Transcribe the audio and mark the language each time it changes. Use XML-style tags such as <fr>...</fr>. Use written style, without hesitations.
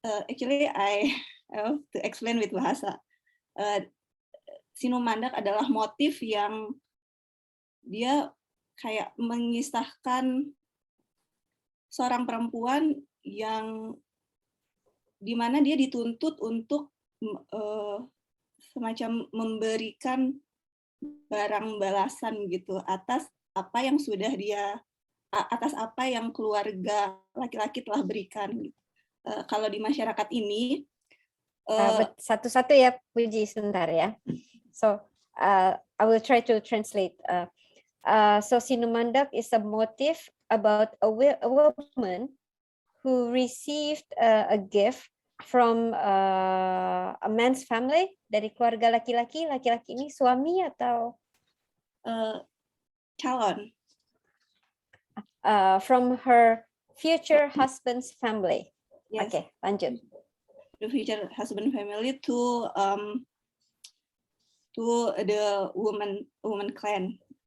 <en>Actually, I have to explain with bahasa.</en> <id>Sinumandak adalah motif yang dia kayak mengisahkan seorang perempuan yang dimana dia dituntut untuk semacam memberikan barang balasan gitu atas apa yang sudah atas apa yang keluarga laki-laki telah berikan. Kalau di masyarakat ini satu-satu ya Puji, sebentar ya.</id> <en>So I will try to translate. So Sinumandak is a motive about a woman who received a gift from a man's family,</en> <id>dari keluarga laki-laki. Laki-laki ini suami atau calon?</id> <en>From her future husband's family. Yes.</en> <id>Okay, lanjut.</id> <en>The future husband family to the woman clan.</en>